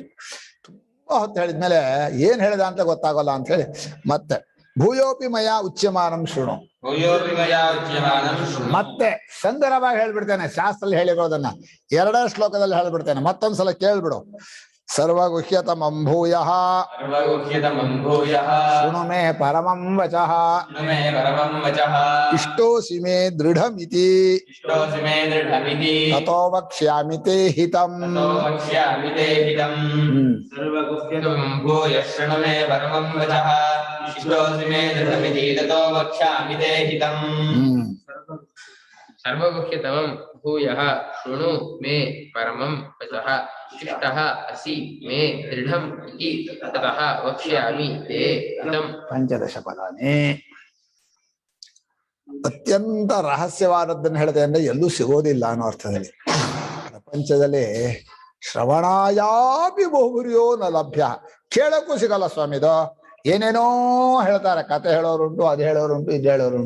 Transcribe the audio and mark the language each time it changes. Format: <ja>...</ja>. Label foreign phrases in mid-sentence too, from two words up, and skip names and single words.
<kn>ತುಂಬಾ ಹೊತ್ತು ಹೇಳಿದ್ಮೇಲೆ ಏನ್ ಹೇಳಿದ ಅಂತ ಗೊತ್ತಾಗಲ್ಲ ಅಂತ ಹೇಳಿ ಮತ್ತೆ</kn> <sa>ಭೂಯೋಪಿ ಮಯ ಉಚ್ಯಮಾನಂ ಶೃಣು,</sa> <kn>ಮತ್ತೆ ಸಂಗ್ರಹವಾಗಿ ಹೇಳ್ಬಿಡ್ತೇನೆ. ಶಾಸ್ತ್ರದಲ್ಲಿ ಹೇಳಿರೋದನ್ನ 2 ಶ್ಲೋಕದಲ್ಲಿ ಹೇಳ್ಬಿಡ್ತೇನೆ, ಮತ್ತೊಂದ್ಸಲ ಕೇಳ್ಬಿಡು.</kn> <sa>ಸರ್ವಗುಹ್ಯತಮಂ ಭೂಯಃ ಶೃಣು ಮೇ ಪರಮಂ ವಚಃ ಇಷ್ಟೋಸಿ ಮೇ ದೃಢಮಿತಿ ತತೋ ವಕ್ಷ್ಯಾಮಿ ತೇ ಹಿತಂ. ಸರ್ವಗುಹ್ಯತಮಂ ಭೂಯಃ ಶೃಣು ಮೇ ಪರಮಂ ವಚಃ ಇಷ್ಟಃ ಅಸಿ ಮೇ ದೃಢಂ ಇತಿ ತತಃ ವಕ್ಷ್ಯಾಮಿ ತೇ ಹಿತಂ.</sa> <kn>15 ಪದಾನೇ ಅತ್ಯಂತ ರಹಸ್ಯವಾದದ್ದನ್ನು ಹೇಳ್ತೇನೆ ಅಂದ್ರೆ ಎಲ್ಲೂ ಸಿಗೋದಿಲ್ಲ ಅನ್ನೋ ಅರ್ಥದಲ್ಲಿ. ಪ್ರಪಂಚದಲ್ಲಿ</kn> <sa>ಶ್ರವಣಾಯಾಪಿ ಬಹುರ್ಯೋ ನ ಲಭ್ಯ,</sa> <kn>ಕೇಳಕ್ಕೂ ಸಿಗಲ್ಲ ಸ್ವಾಮಿದು. ಏನೇನೋ ಹೇಳ್ತಾರೆ, ಕತೆ ಹೇಳೋರುಂಟು, ಅದು ಹೇಳೋರುಂಟು, ಇದು ಹೇಳೋರುಂಟು.</kn>